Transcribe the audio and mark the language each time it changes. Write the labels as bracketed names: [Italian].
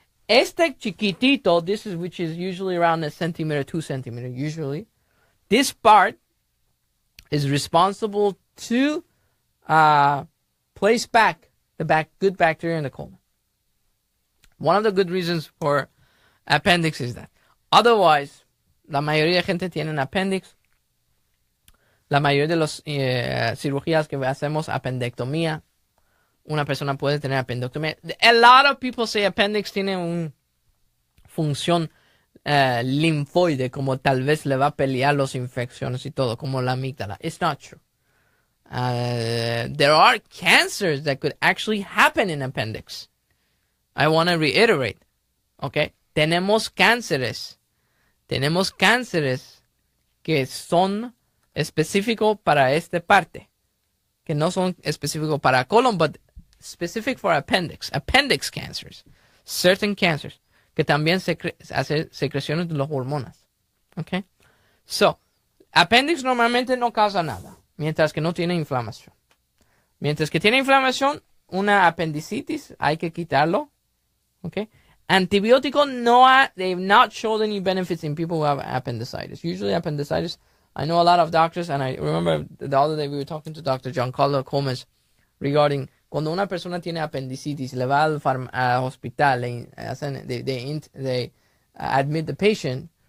[Spanish] Este chiquitito, [English] which is usually around a centimeter, 2 centimeters, usually, this part is responsible to place back the good bacteria in the colon. One of the good reasons for appendix is that. [Spanish] Otherwise, la mayoría de gente tiene appendix. La mayoría de las cirugías que hacemos, apendectomía, una persona puede tener apendectomía. [English] A lot of people say [Spanish] appendix tiene una función linfoide, como tal vez le va a pelear las infecciones y todo, como la amígdala. [English] It's not true. There are cancers that could actually happen in appendix. I want to reiterate. Okay? [Spanish] Tenemos cánceres que son específicos para esta parte, que no son específicos para colon, [English] but specific for appendix cancers, certain cancers, [Spanish] que también hacen secreciones de las hormonas. Okay? So, appendix normalmente no causa nada, mientras que no tiene inflamación. Mientras que tiene inflamación, una apendicitis, hay que quitarlo. Okay? [English] Antibióticos they've not showed any benefits in people who have appendicitis. Usually appendicitis, I know a lot of doctors, and I remember the other day we were talking to Dr. [Spanish] Giancarlo Gomez regarding cuando una persona tiene apendicitis, le va al hospital, [English] they admit the patient.